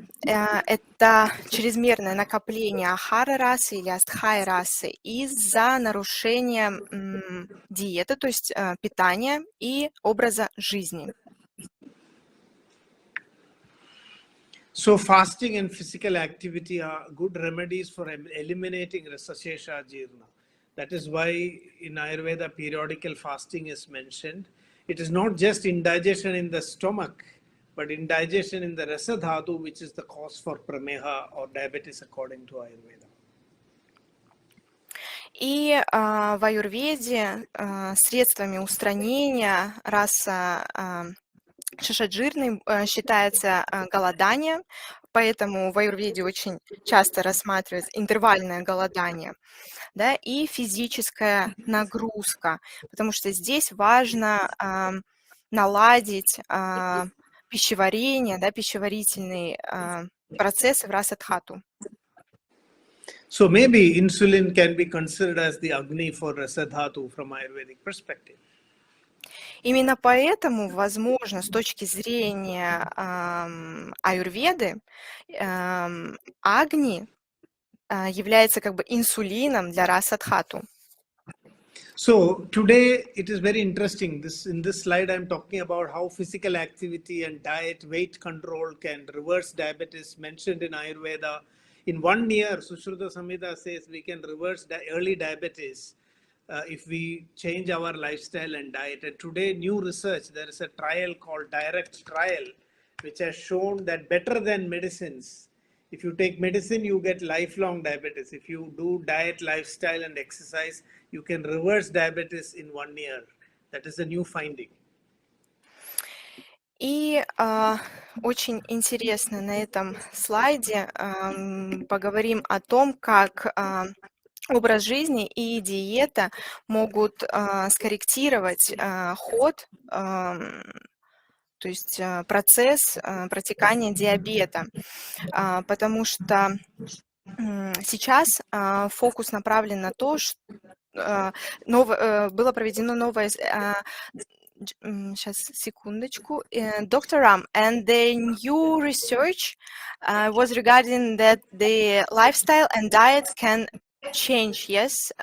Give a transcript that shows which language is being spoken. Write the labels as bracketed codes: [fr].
[ru] Это чрезмерное накопление ахары расы или астхай расы из-за нарушения диеты, то есть питания и образа жизни. [en] So fasting and physical activity are good remedies for eliminating rasashesha ajirna. That is why in Ayurveda periodical fasting is mentioned. It is not just indigestion in the stomach, but indigestion in the rasa dhatu, which is the cause for prameha or diabetes according to Ayurveda. [ru] И в аюрведе средствами устранения раса шишаджирной считается голодание, поэтому в аюрведе очень часто рассматривается интервальное голодание, да, и физическая нагрузка, потому что здесь важно наладить пищеварение, да, пищеварительные процессы в расадхату. [en] So maybe insulin can be considered as the Agni for Rasadhatu from Ayurvedic perspective. [ru] Именно поэтому, возможно, с точки зрения аюрведы, агни является как бы инсулином для расадхату. [en] So today it is very interesting. In this slide I'm talking about how physical activity and diet, weight control can reverse diabetes mentioned in Ayurveda. In 1 year, Sushruta Samhita says we can reverse early diabetes if we change our lifestyle and diet. And today, new research, there is a trial called direct trial, which has shown that better than medicines, if you take medicine, you get lifelong diabetes. If you do diet, lifestyle, and exercise, you can reverse diabetes in 1 year. That is a new finding. [ru] И очень интересно на этом слайде поговорим о том, как образ жизни и диета могут скорректировать ход, то есть процесс протекания диабета, потому что сейчас фокус направлен на то, что было проведено новое... Сейчас, секундочку. Dr. [en] Ram, and the new research was regarding that the lifestyle and diet can change, yes?